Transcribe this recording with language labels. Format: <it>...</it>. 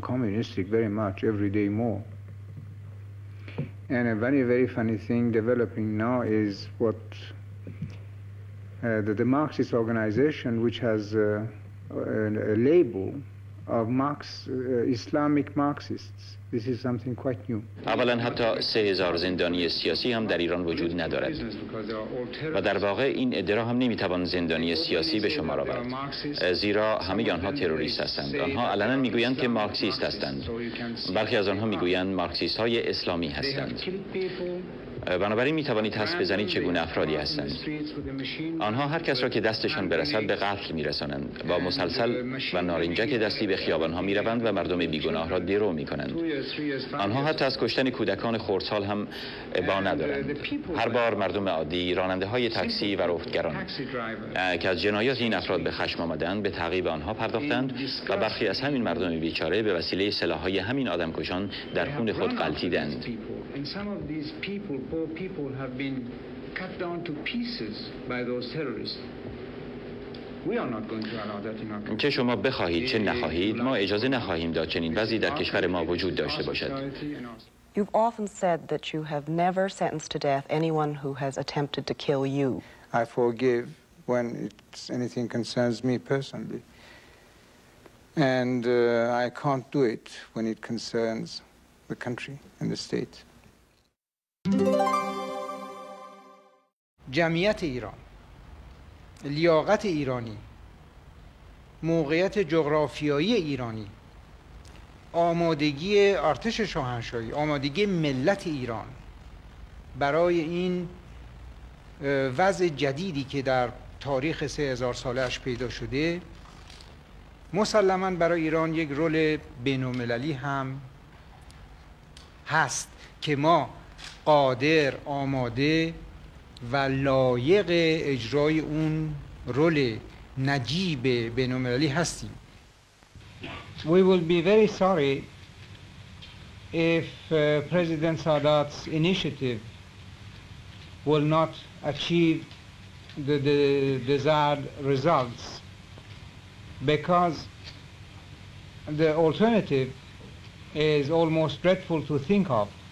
<en>Communistic, very much, every day more. And a very, very funny thing developing now is what the Marxist organization, which has a label of Islamic Marxists. This is something quite new.</en> <fa>اولا حتی 3000 زندانی سیاسی هم در ایران وجود ندارد و در واقع این ادعا هم نمیتوان زندانی سیاسی به شمار آورد، زیرا همه آنها تروریست هستند. آنها علنا میگویند که مارکسیست هستند، برخی از آنها میگویند مارکسیست های اسلامی هستند. بنابراین میتوانید حدس بزنید چگونه افرادی هستند. آنها هر کس را که دستشان برسد به قتل میرسانند و مسلسل و نارنجک دستی به خیابانها میروند و مردم بیگناه را درو میکنند. آنها حتی از کشتن کودکان خردسال هم ابا ندارند. هر بار مردم عادی، راننده های تاکسی و رفتگران که از جنایات این افراد به خشم آمدند به تعقیب آنها پرداختند و برخی از همین مردم بیچاره به وسیله سلاح‌های همین آدمکشان در خون خود غلتیدند.</fa> <en>And some of these people, poor people, have been cut down to pieces by those terrorists. We are not going to allow that in our country.</en> <fa>چه شما بخواهید چه نخواهید ما اجازه نخواهیم داد چنین وضعی در کشور ما وجود داشته باشد.</fa> <en>You've often said that you have never sentenced to death anyone who has attempted to kill you. I forgive when anything concerns me personally. And I can't do it when it concerns the country and the state.</en> <fa>جمعیت ایران، لیاقت ایرانی، موقعیت جغرافیایی ایرانی، آمادگی ارتش شاهنشاهی، آمادگی ملت ایران برای این وضع جدیدی که در تاریخ 3000 ساله‌اش پیدا شده، مسلماً برای ایران یک رول بین‌المللی هم هست که ما قادر، آماده و لایق اجرای اون رول نجیب بین‌المللی هستیم.</fa> <en>We will be very sorry if President Sadat's initiative will not achieve the desired results, because the alternative is almost dreadful to think of.</en>